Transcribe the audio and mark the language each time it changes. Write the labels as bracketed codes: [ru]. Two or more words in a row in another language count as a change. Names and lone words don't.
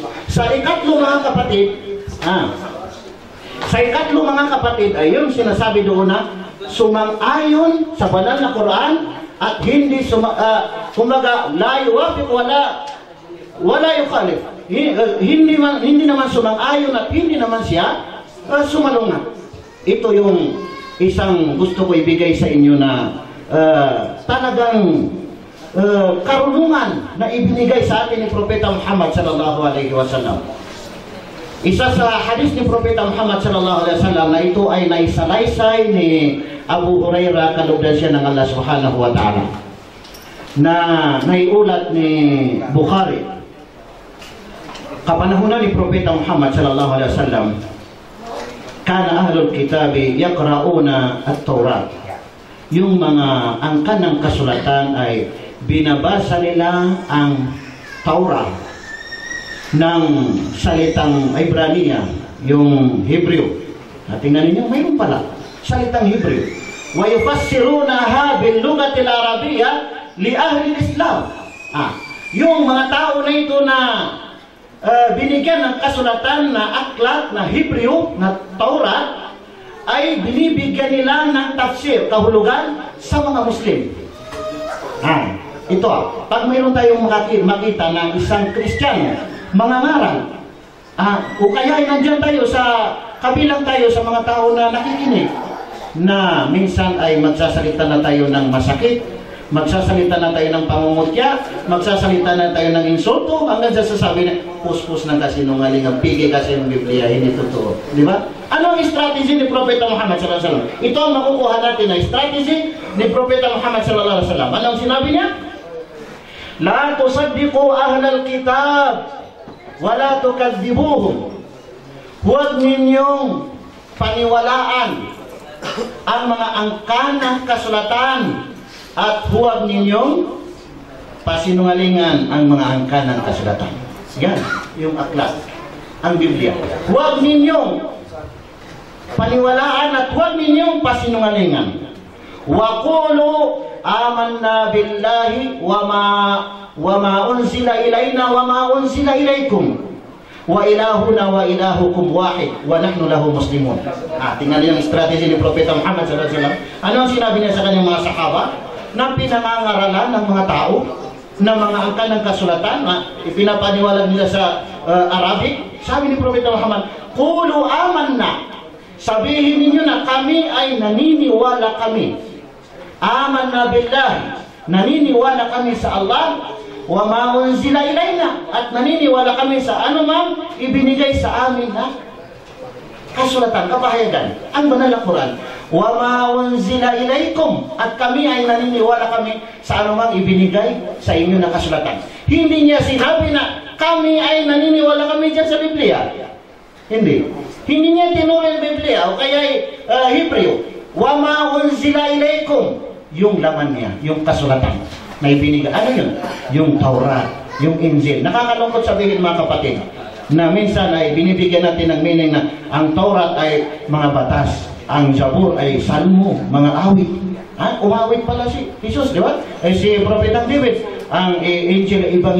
[tl] Sa ikatlo mga kapatid, ay yung sinasabi doon na sumang-ayon sa banal na Quran at hindi kumbaga [ar] لا يوافق ولا يخالف. [tl] Hindi naman sumang-ayon at hindi naman siya sumalungat. Ito yung isang gusto ko ibigay sa inyo na talagang karunungan na ibinigay sa atin ni Propeta Muhammad [ar] صلى الله عليه وسلم. [tl] Isa sa hadis ni Propeta Muhammad [ar] صلى الله عليه وسلم [tl] na ito ay naisalaysay ni Abu Hurairah, kalugdan siya ng Allah [ar] سبحانه وتعالى, [tl] na naiulat ni Bukhari. Kapanahunan ni Propeta Muhammad [ar] صلى الله عليه وسلم, كان أهل الكتاب يقرؤون التوراة. [tl] Yung mga angkan ng kasulatan ay binabasa nila ang Taurat ng salitang Ibrania, yung Hebrew. At tingnan ninyo, mayroon pala salitang Hebrew. [ar] ويفسرونها باللغة العربية لأهل الإسلام. [tl] Yung mga tao na ito na binigyan ng kasulatan na aklat na Hebrew na Taurat ay binibigyan nila ng tafsir, kahulugan sa mga Muslim. Ito pag mayroon tayong makita ng isang Kristiyano mangangaral, o kaya ay nandyan tayo sa kabilang tayo sa mga tao na nakikinig, na minsan ay magsasalita na tayo ng masakit, magsasalita na tayo ng pangungutya, magsasalita na tayo ng insulto, hanggang sa sasabi na puspos ng kasinungaling, ang pigi kasi ng Biblia, hindi totoo. Di ba? Ano ang strategy ni Propeta Muhammad [ar] صلى الله عليه وسلم? [tl] Ito ang makukuha natin na strategy ni Propeta Muhammad [ar] صلى الله عليه وسلم. [tl] Anong sinabi niya? [ar] لا تصدقوا أهل الكتاب ولا تكذبوهم [tl] Huwag ninyong paniwalaan ang mga angkan ng kasulatan at huwag ninyong pasinungalingan ang mga angkan ng kasulatan. Yan, yung aklat, ang Biblia. Huwag ninyong paniwalaan at huwag ninyong pasinungalingan. [ar] وقولوا آمنا بالله وما أنزل إلينا وما أنزل إليكم وإلهنا وإلهكم واحد ونحن له مسلمون. [tl] Tingnan niyo yung strategy ni Propeta Muhammad [ar] صلى الله عليه وسلم. [tl] Ano ang sinabi niya sa kanyang mga sahaba na pinangangaralan ng mga tao na mga angkan ng kasulatan na ipinapaniwalag nila sa Arabic? Sabi ni Propeta Muhammad, [ar] قولوا آمنا, [tl] sabihin ninyo na kami ay naniniwala kami. [ar] آمنا بالله, [tl] naniniwala kami sa Allah, [ar] وما أنزل إلينا, [tl] at naniniwala kami sa anumang ibinigay sa amin na kasulatan, kapahayagan, ang banal na Quran. [ar] وما أنزل إليكم, [tl] at kami ay naniniwala kami sa anumang ibinigay sa inyo na kasulatan. Hindi niya sinabi na kami ay naniniwala kami dyan sa Biblia. Hindi. Hindi niya tinuro yung Biblia o kaya Hebreo. [ar] وما أنزل إليكم, [tl] yung laman niya, yung kasulatan na ibinigay. Ano yun? Yung Taurat, yung Injil. Nakakalungkot sabihin mga kapatid na minsan ay binibigyan natin ng meaning na ang Taurat ay mga batas, ang Zabur ay salmo, mga awit. Umawit pala si Jesus, di ba? Si Propeta David, ang Injil ay ibang.